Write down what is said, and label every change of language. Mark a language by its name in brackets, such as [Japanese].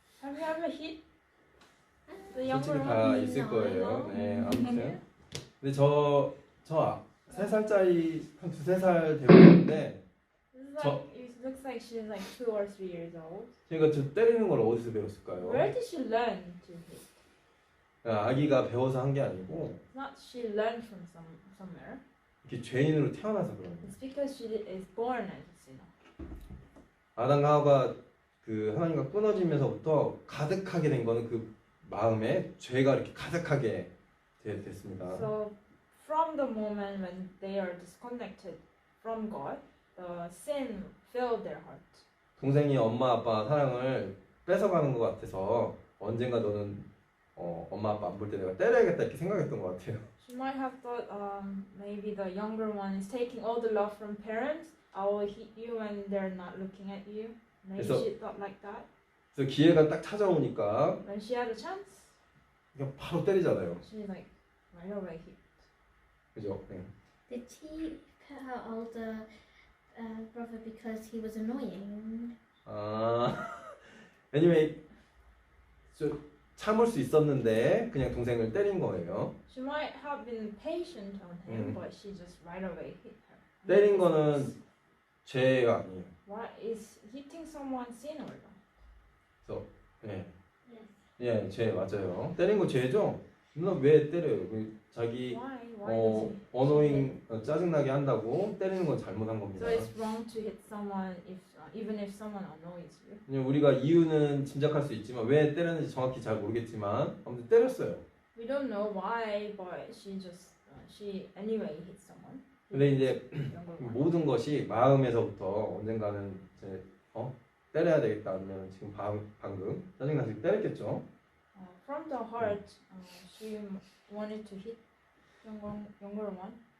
[English] Have you ever hit the younger [Korean] 솔직히 [English] one? [Korean] 다 있을 거예요. 네, 아무튼. 근데 저 3살짜리 한 2-3살 되고 있는데 [English] It looks like she's like 2 or 3 years old. [Korean] 그러니까 저 때리는 걸 어디서 배웠을까요? [English] Where did she learn to hit? [Korean] 아기가 배워서 한 게 아니고 [English] It's not she learned from somewhere. [Korean] 이렇게 죄인으로 태어나서 그런 거예요. [English] It's because she is born as a sinner. [Korean] 아담과 하와가 그 하나님과 끊어지면서부터 가득하게 된 거는 그 마음에 죄가 이렇게 가득하게 됐습니다. [English] So from the moment when they are disconnected from God, the sin filled their heart. [Korean] 동생이 엄마 아빠 사랑을 뺏어가는 것 같아서 언젠가 너는 엄마 아빠 안 볼 때 내가 때려야겠다 이렇게 생각했던 것 같아요. [English] She might have thought maybe the younger one is taking all the love from parents. I will hit you when they're not looking at you. Maybe [Korean] 그래서- [English] she thought like that. [Korean] 그래서 기회가 딱 찾아오니까 [English] When she had a chance, [Korean] 그냥 바로 때리잖아요. [English] she's like right away hit. [Korean] 그죠? 네. [English] Did she put her older brother because he was annoying? [Korean] 왜냐면 참을 수 있었는데 그냥 동생을 때린 거예요. [English] She might have been patient on him, but she just right away hit her. [Korean] 때린 거는 죄가 아니에요. [English] What is hitting someone sin or not? [Korean] 네. [English] Yes. [Korean] 예, 죄 맞아요. 때린 거 죄죠? 누나 왜 때려요? 자기 [English] Why does he? [Korean] 어노잉 짜증나게 한다고 때리는 건 잘못한 겁니다. [English] So it's wrong to hit someone if even if someone annoys you. [Korean] 그냥 우리가 이유는 짐작할 수 있지만 왜 때렸는지 정확히 잘 모르겠지만 아무튼 때렸어요. [English] We don't know why, but she anyway hit someone. [Korean] 근데 이제 [English] younger one. [Korean] 모든 것이 마음에서부터 언젠가는 이제 때려야 되겠다 아니면 지금 방금 짜증나서 때렸겠죠. [English] From the heart, she wanted to hit younger one.